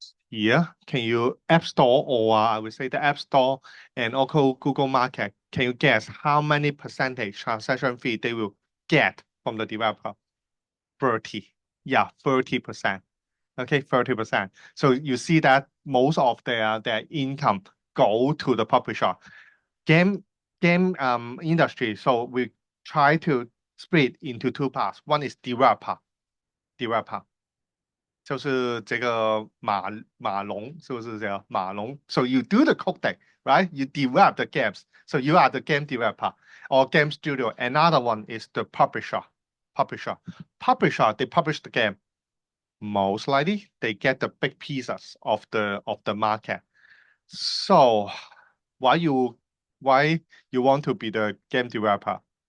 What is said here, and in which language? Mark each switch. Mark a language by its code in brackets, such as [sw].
[en] Here, can you App Store or I would say the App Store and also Google Market, can you guess how many percentage transaction fee they will get from the developer? 30. Yeah, 30%. Okay, 30%. So you see that most of their income go to the publisher. Game game industry. So we try to split into two parts. One is developer. [zh] 就是这个马龙，是不是这样？马龙。 [en] So you do the coding, right? You develop the games. So you are the game developer or game studio. Another one is the publisher. Publisher. Publisher, they publish the game. Most likely they get the big pieces of the market. So why you want to be the game developer?